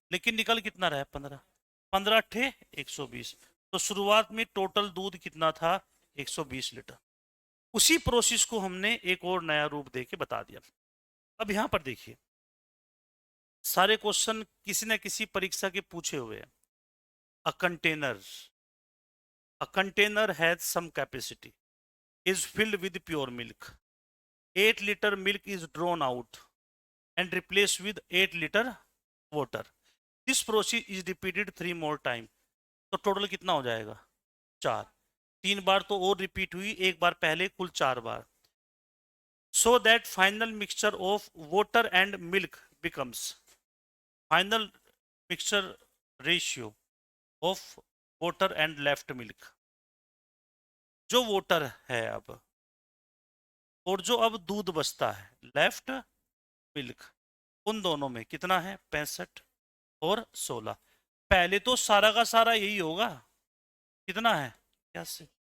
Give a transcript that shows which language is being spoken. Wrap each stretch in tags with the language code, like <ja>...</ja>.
<hi>लेकिन निकल कितना रहा है, 15। 15 अट्ठे 120। तो शुरुआत में टोटल दूध कितना था, 120 लीटर। उसी प्रोसेस को हमने एक और नया रूप दे के बता दिया। अब यहां पर देखिए, सारे क्वेश्चन किसी न किसी परीक्षा के पूछे हुए हैं।</hi> <en>A container, a container has some capacity, is filled with pure milk. 8 liter milk is drawn out and replaced with 8 liter water. This process is repeated 3 more times.</en> <hi>तो टोटल कितना हो जाएगा, 4। 3 बार तो और रिपीट हुई, एक बार पहले, कुल 4 बार।</hi> <en>So that final mixture of water and milk becomes final mixture ratio of water and left milk।</en> <hi>जो वोटर है अब, और जो अब दूध बचता है, लेफ्ट मिल्क, उन दोनों में कितना है, 65 और 16। पहले तो सारा का सारा यही होगा, कितना है, 81।</hi>